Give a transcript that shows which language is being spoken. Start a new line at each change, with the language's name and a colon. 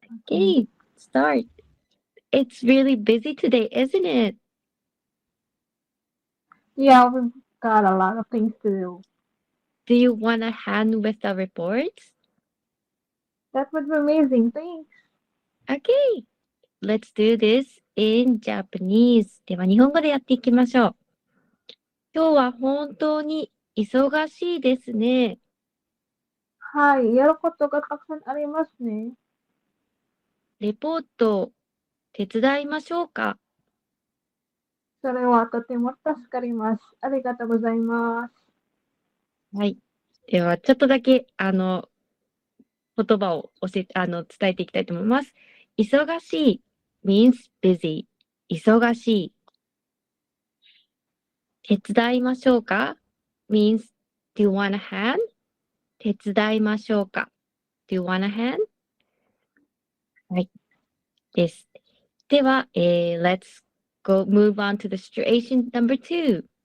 English: Okay, start. It's really busy today, isn't it? Yeah, we've got a lot of things to do. Do you want a hand with the reports? That would be amazing. Thanks. Okay, let's do this in Japanese.
Japanese: では日本語でやっていきましょう。今日は本当に忙しいですね。はい、やることがたくさんありますね。レポート手伝いましょうか。それはとても助かります。ありがとうございます。はい。では、ちょっとだけ、言葉を伝えていきたいと思います。忙しい
English: means busy。
Japanese: 忙しい。手伝いましょうか
English: means do you want a hand?
Japanese: 手伝いましょうか
English: do you want a hand?
Japanese: はい。です。では、
English: let's move on to the situation number 2.